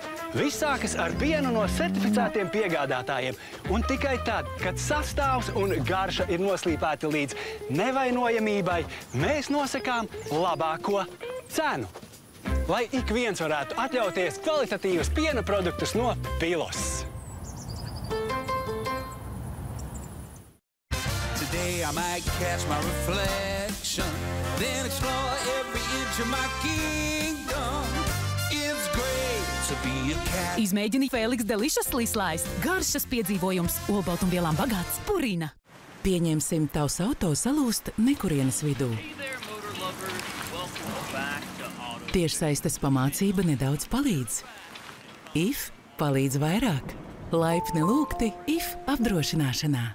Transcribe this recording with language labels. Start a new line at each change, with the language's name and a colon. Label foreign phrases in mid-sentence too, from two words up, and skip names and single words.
Latvian: Viss sākas ar pienu no certificētiem piegādātājiem. Un tikai tad, kad sastāvs un garša ir noslīpēti līdz nevainojamībai, mēs nosakām labāko cenu. Lai ik viens varētu atļauties kvalitatīvas piena produktus no Pilos.
English: Today I might catch my reflection, then explore every inch of my kingdom. It's great to be a cat.
Latvian: Izmēģini Felix Delicious Slice. Garšas piedzīvojums, olbaltumvielām bagāts Purina. Pieņemsim, tavs auto salūst nekurienes vidū. Tiešsaistes pamācība nedaudz palīdz. IF palīdz vairāk. Laipni lūgti IF apdrošināšanā.